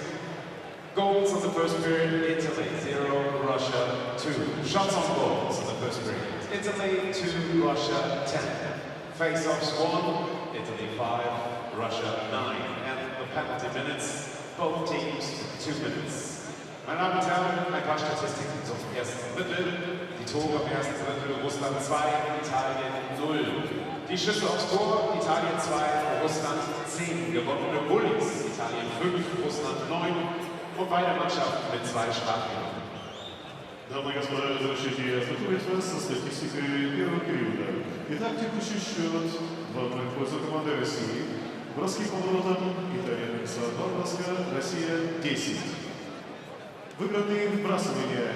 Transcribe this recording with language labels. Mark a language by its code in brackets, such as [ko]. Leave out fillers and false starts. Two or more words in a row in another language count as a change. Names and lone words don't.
[en] Goals in the first period, Italy 0, Russia 2. Shots on goals in the first period, Italy 2, Russia 10. Face-offs 1, Italy 5, Russia 9. And the penalty minutes, both teams 2 minutes. [de] Meine Damen und Herren, ein paar Statistiken zum ersten Drittel. Die Tore im ersten Drittel, Russland 2, Italien 0. Die Schüsse aufs Tor, Italien 2, Russland 10. Gewonnene Bullies, Italien 5, Russland 9. Und beide Mannschaften mit 2 Strafminuten. [ru] Дамы и господа, разрешите ознакомить вас со статистикой первого периода. Итак, текущий счет 2-0 в пользу команды России. Броски по воротам. Итальянец 2 броска, Россия 10. Выигранные вбрасывания.